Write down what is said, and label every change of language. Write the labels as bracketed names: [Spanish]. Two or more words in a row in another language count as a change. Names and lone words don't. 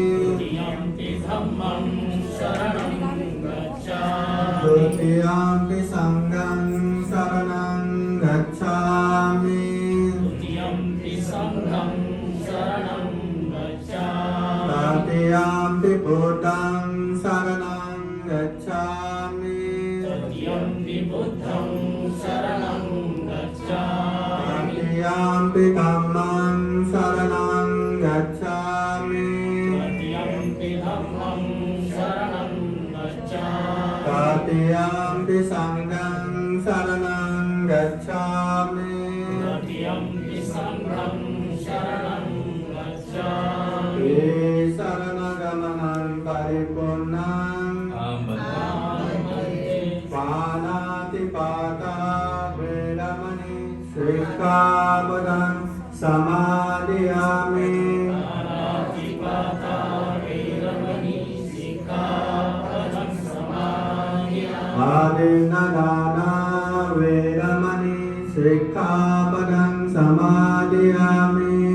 [Pali] द्वितीयम्पि संघं शरणं गच्छामि तृतीयम्पि बुद्धं शरणं गच्छामि तृतीयम्पि धम्मं शरणं गच्छामि तृतीयम्पि संघं शरणं गच्छामि ये शरणगमनं परिपूर्णं पानातिपाता वेरमणि शिक्षापदं समादयामि आदिन्नदाना वेरमणि शिक्षापदं समादयामि